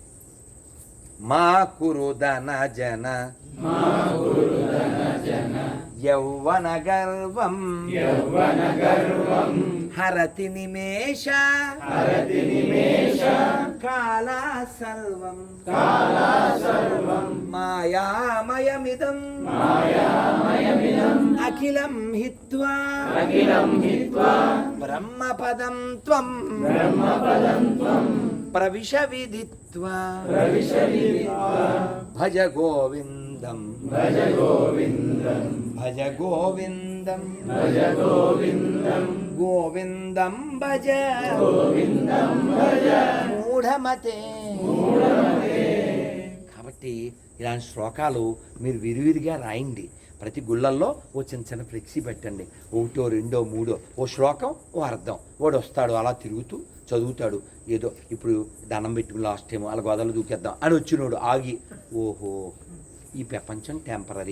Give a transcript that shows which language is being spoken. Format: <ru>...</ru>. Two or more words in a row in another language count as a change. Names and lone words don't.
<sa>మా కురు ధన జన యౌవన గర్వం హరతి నిమేష కాలా సర్వం మాయామయమిదం అఖిలం హిత్వా బ్రహ్మపదం త్వం ప్రవిశ విదిత్వా భజ గోవిందం భజ గోవిందం గోవిందం భజ మూఢమతే.</sa> <te>కాబట్టి ఇలాంటి శ్లోకాలు మీరు విరివిరిగా రాయండి. ప్రతి గుళ్ళల్లో ఓ చిన్న చిన్న ఫ్లెక్సీ పెట్టండి. ఒకటో రెండో మూడో ఓ శ్లోకం ఓ అర్థం. వాడు వస్తాడు అలా తిరుగుతూ చదువుతాడు. ఏదో ఇప్పుడు దండం పెట్టుకుని</te> <en>last time</en> <te>అలా గోదావరిలో దూకేద్దాం అని వచ్చినోడు ఆగి ఓహో ఈ ప్రపంచం టెంపరీ.</te>